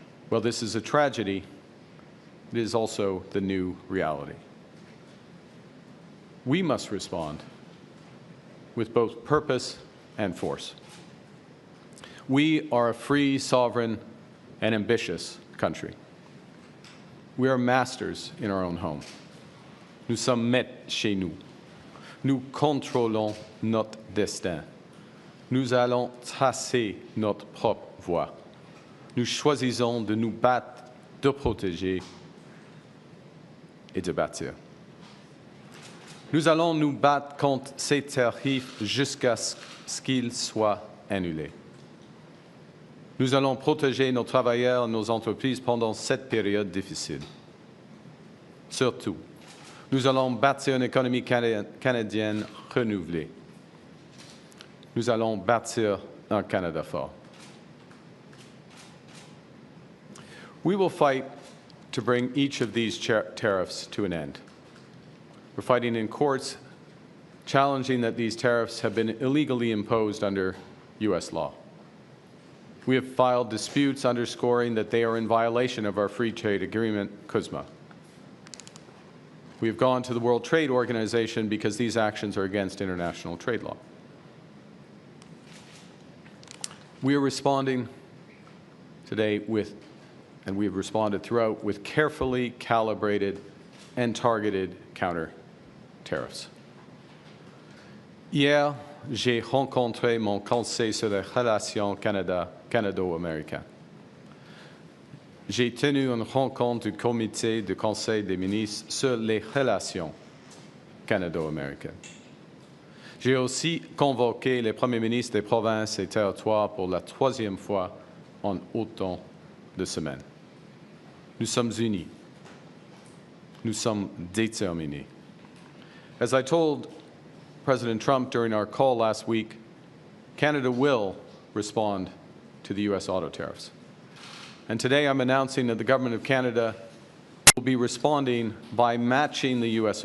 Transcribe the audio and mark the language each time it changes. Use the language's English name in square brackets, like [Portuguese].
[English] Well, this is a tragedy. It is also the new reality. We must respond with both purpose and force. We are a free, sovereign, and ambitious country. We are masters in our own home. [French] Nous sommes maîtres chez nous. Nous contrôlons notre destin. Nous allons tracer notre propre voie. Nous choisissons de nous battre, de protéger et de bâtir. Nous allons nous battre contre ces tarifs jusqu'à ce qu'ils soient annulés. Nous allons protéger nos travailleurs et nos entreprises pendant cette période difficile. Surtout, nous allons bâtir une économie canadienne renouvelée. Nous allons bâtir un Canada fort. [English] We will fight to bring each of these tariffs to an end. We're fighting in courts, challenging that these tariffs have been illegally imposed under U.S. law. We have filed disputes underscoring that they are in violation of our free trade agreement, CUSMA. We have gone to the World Trade Organization because these actions are against international trade law. We are responding today with, and we have responded throughout, with carefully calibrated and targeted counter tariffs. [French] Hier, j'ai rencontré mon conseil sur les relations canado-américaines. J'ai tenu une rencontre du comité du Conseil des ministres sur les relations canado-américaines. J'ai aussi convoqué les premiers ministres des provinces et territoires pour la troisième fois en autant de semaines. Nous sommes unis. Nous sommes déterminés. [English] As I told President Trump during our call last week, Canada will respond to the U.S. auto tariffs. And today I'm announcing that the Government of Canada will be responding by matching the U.S.